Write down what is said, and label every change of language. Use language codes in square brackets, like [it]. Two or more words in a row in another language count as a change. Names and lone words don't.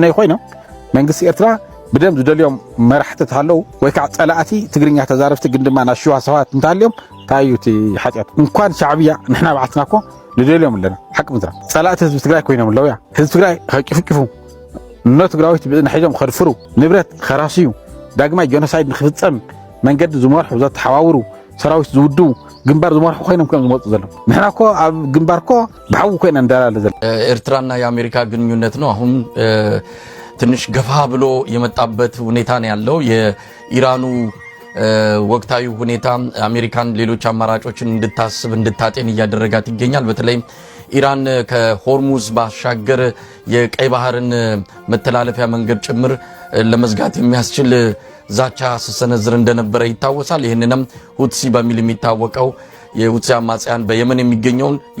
[ti] ኮይኖም መንግስቲ ኤርትራ ብደም ዝደልዮም መራሕቲ ሃለው ወይ ከዓ ፀላእቲ ትግርኛ ተዛረብቲ ግን ድማ ናሽዋ ሰባት እንታልዮም ታዩቲ ሓጢያት እንኳን ሻዕብያ ንሕና ባዓትና እኮ ልደልዮም ኣለና ሓቂ ምድራ ፀላእቲ ህዝቢ ትግራይ ኮይኖም ኣለውያ ህዝቢ ትግራይ ከቂፍቂፉ እኖ ትግራዊት ብእዝና ሒዞም ከድፍሩ ንብረት ከራስዩ ዳግማይ ጆኖሳይድ ንክፍፀም መንገዲ ዝመርሑ ዘተሓዋውሩ ሰራዊት ዝውድቡ ግንባር ዝመርሑ ኮይኖም ከም ዝመፁ ዘሎም ንሕና እኮ ኣብ ግንባር እኮ ብሓዊ ኮይና እንዳላለ ዘለ [am] ኤርትራና የአሜሪካ ግንኙነት ነው አሁን ትንሽ ገፋ ብሎ የመጣበት ሁኔታ ነው ያለው የኢራኑ ወቅታዊ ሁኔታ አሜሪካን ሌሎች አማራጮችን እንድታስብ እንድታጤን እያደረጋት ይገኛል በተለይ ኢራን ከሆርሙዝ ባሻገር የቀይ ባህርን መተላለፊያ መንገድ ጭምር ለመዝጋት የሚያስችል ዛቻ ሲሰነዝር እንደነበረ ይታወሳል ይሄንንም ሁትሲ በሚል የሚታወቀው የሁትሲ አማጽያን በየመን የሚገኘውን